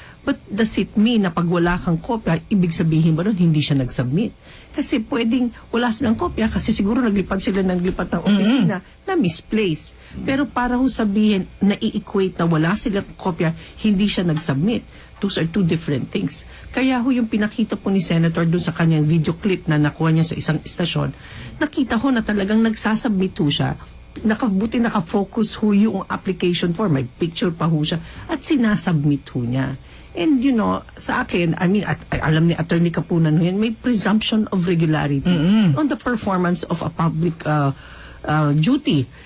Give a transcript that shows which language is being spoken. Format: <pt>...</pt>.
<tl>But does it mean na pag wala kang kopya, ibig sabihin ba nun, hindi siya nag-submit? Kasi pwedeng wala silang kopya kasi siguro naglipat ng opisina na misplaced. Pero para ho sabihin na i-equate na wala silang kopya, hindi siya nag-submit.</tl> <en>Those are two different things.</en> <tl>Kaya ho yung pinakita po ni Senator dun sa kanyang video clip na nakuha niya sa isang istasyon, nakita ho na talagang nagsasubmit ho siya. Naka-focus ho yung application form. May picture pa ho siya. At sinasubmit ho niya. And sa akin, alam ni Atty.</tl> <en>Kapunan ho yan, may presumption of regularity on the performance of a public duty.</en>